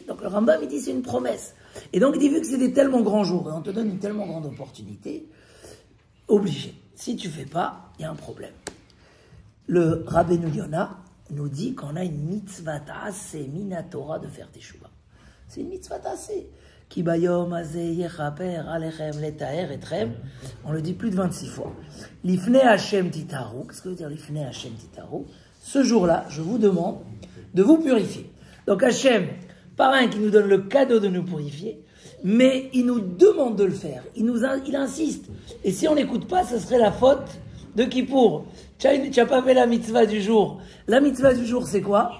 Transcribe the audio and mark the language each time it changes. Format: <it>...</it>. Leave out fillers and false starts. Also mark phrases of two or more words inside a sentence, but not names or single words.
<fr>Donc le Rambam, il dit c'est une promesse. Et donc il dit, vu que c'est des tellement grands jours, et on te donne une tellement grande opportunité, obligé. Si tu fais pas, il y a un problème. Le Rabbeinu Yonah nous dit qu'on a une</fr> <he>מצוות עשה מן התורה</he> <fr>de faire teshuva. C'est une</fr> <he>מצוות עשה. כי ביום הזה יכפר עליכם לטהר אתכם.</he> <fr>On le dit plus de 26 fois.</fr> <he>לפני ה' תטהרו.</he> <fr>Qu'est-ce que veut dire</fr> <he>לפני ה' תטהרו?</he> <fr>Ce jour-là, je vous demande de vous purifier. Donc Hashem, par un qui nous donne le cadeau de nous purifier, mais il nous demande de le faire. Il insiste. Et si on n'écoute pas, ce serait la faute de Kippour. Tu n'as pas fait la mitzvah du jour. La mitzvah du jour, c'est quoi?</fr>